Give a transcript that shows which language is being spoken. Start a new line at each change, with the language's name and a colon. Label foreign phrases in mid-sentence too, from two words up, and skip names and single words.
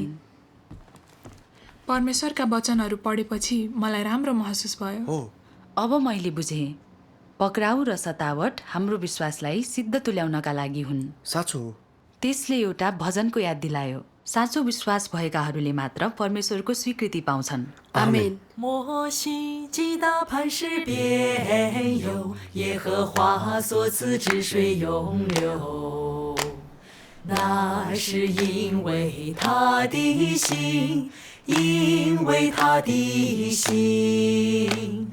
Nepali: परमेश्वरका वचनहरू पढेपछि मलाई राम्रो महसुस भयो। अब मैले बुझेँ, पक्राउ र सतावट हाम्रो विश्वासलाई सिद्ध तुल्याउनका लागि हुन्। साँचो हो। त्यसले एउटा भजनको याद दिलायो, साँचो विश्वास भएकाहरूले मात्र परमेश्वरको स्वीकृति पाउँछन्। आमेन।
Chinese: 我心极大磐石边有耶和华所赐之水永流，那是因为他的心，因为他的心。